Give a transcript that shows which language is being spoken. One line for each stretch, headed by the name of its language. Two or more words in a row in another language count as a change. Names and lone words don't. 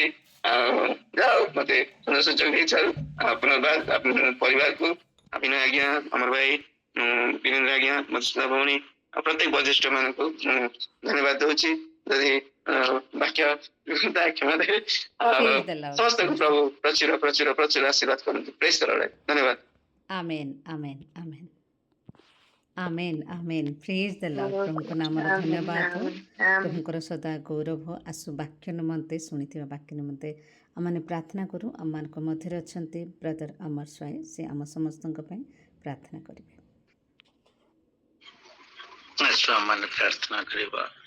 Odia: ଆଉ ଯାଉ ମତେ ସୁଯୋଗ ଦେଇଥିବାରୁ ପୁନର୍ବାର ଆପଣଙ୍କ ପରିବାରକୁ, ବିନୟ ଆଜ୍ଞା, ଅମର ଭାଇ, ବୀରେନ୍ଦ୍ର ଆଜ୍ଞା, ମଧୁସ୍ମିତା ଭଉଣୀ, ଆଉ ପ୍ରତ୍ୟେକ ବରିଷ୍ଠ ମାନଙ୍କୁ ଧନ୍ୟବାଦ ଦଉଛି। ଯଦି ବାକ୍ୟ କ୍ଷମା ଦେବେ।
English: Praise the Lord.
Odia: ସମସ୍ତଙ୍କୁ
English: Praise the
Odia: ପ୍ରଭୁ
English: Lord.
Odia: ପ୍ରଚୁର ପ୍ରଚୁର ପ୍ରଚୁର ଆଶୀର୍ବାଦ କରନ୍ତୁ। ପ୍ରେସ୍ କର। ଧନ୍ୟବାଦ।
English: Amen. Amen. Amen. Amen. Amen. Praise the Lord.
Odia: ପ୍ରଭୁଙ୍କ ନାମରେ ଧନ୍ୟବାଦ। ପ୍ରଭୁଙ୍କର ସଦା ଗୌରବ ଆସୁ। ବାକ୍ୟ ନିମନ୍ତେ ଶୁଣିଥିବା ବାକ୍ୟ ନିମନ୍ତେ ଆମମାନେ ପ୍ରାର୍ଥନା କରୁ। ଆମମାନଙ୍କ ମଧ୍ୟରେ ଅଛନ୍ତି ବ୍ରଦର ଅମର ସ୍ୱାଇଁ, ସେ ଆମ ସମସ୍ତଙ୍କ ପାଇଁ ପ୍ରାର୍ଥନା କରିବେ। ଆସୁ ଆମମାନେ ପ୍ରାର୍ଥନା କରିବା।